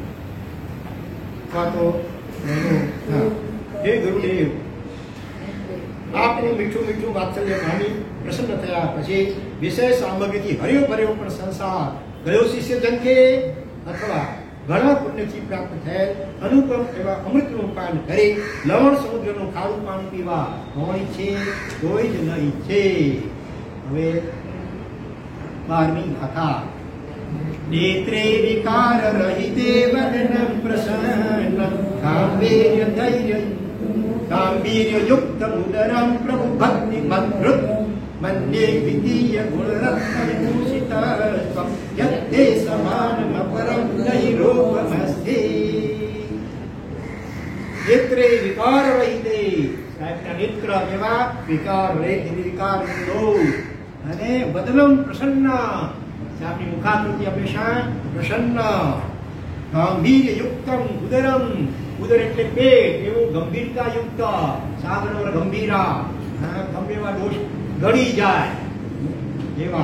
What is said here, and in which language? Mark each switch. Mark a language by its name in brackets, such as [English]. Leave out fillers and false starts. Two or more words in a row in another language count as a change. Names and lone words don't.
[Gujarati] હે ગુરુદેવ, આપનું મીઠું મીઠું વાત્સલ્ય પામી પ્રસન્ન થયા પછી વિષય સામગ્રીથી હર્યો ભર્યો પણ સંસાર ગયો શિષ્ય જનકે અથવા ઘણા પુણ્યથી પ્રાપ્ત થયેલ અનુપમ એવા અમૃતનું પાન કરી લવણ સમુદ્રનું ખારું પાણી પીવા કોણ ઈચ્છે? કોઈ જ ન ઈચ્છે. હવે 12મી ગાથા. [Sanskrit] नेत्रे विकार रहिते वदनं प्रसन्नं गाम्भीर्य युक्त उदरं प्रभु भक्ति मद्रुत मन्ये द्वितीय गुणरत्न विभूषितत्वं यत्ते समानम् अपरं नैरोपमस्ति. नेत्रे विकार रहिते. [Gujarati] साहेबના નેત્ર કેવા? વિકાર રહિત, વિકાર મુક્તો. અને [Sanskrit] વદનમ પ્રસન્ન, [Gujarati] આપની મુખાકૃતિ હંમેશા પ્રસન્ન. [Sanskrit] ગાંભીર્ય યુક્તમ ઉદરમ, [Gujarati] ઉદર એટલે પેટ, એવું ગંભીરતા યુક્ત. સાગર ગંભીરા, ગમે એવા દોષ ગળી જાય એવા.